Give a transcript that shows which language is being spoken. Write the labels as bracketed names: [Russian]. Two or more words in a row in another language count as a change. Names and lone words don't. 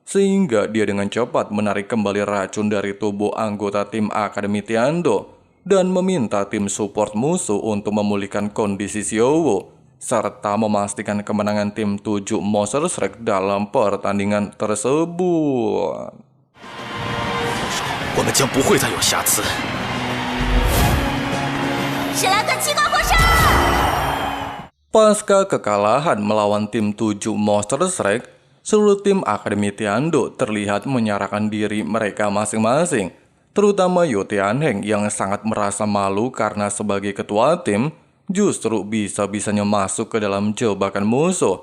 [Indonesian] sehingga dia dengan cepat menarik kembali racun dari tubuh anggota tim Akademi Tiando dan meminta tim support musuh untuk memulihkan kondisi Xiaowu serta memastikan kemenangan tim 7 Monster Strike dalam pertandingan tersebut. [Chinese] 我们将不会再有瑕疵。史莱克七光火射！ [Indonesian] Pasca kekalahan melawan tim 7 Monster Strike, seluruh tim Akademi Tiando terlihat menyerahkan diri mereka masing-masing, terutama Yu Tianheng yang sangat merasa malu karena sebagai ketua tim justru bisa-bisanya masuk ke dalam jebakan musuh.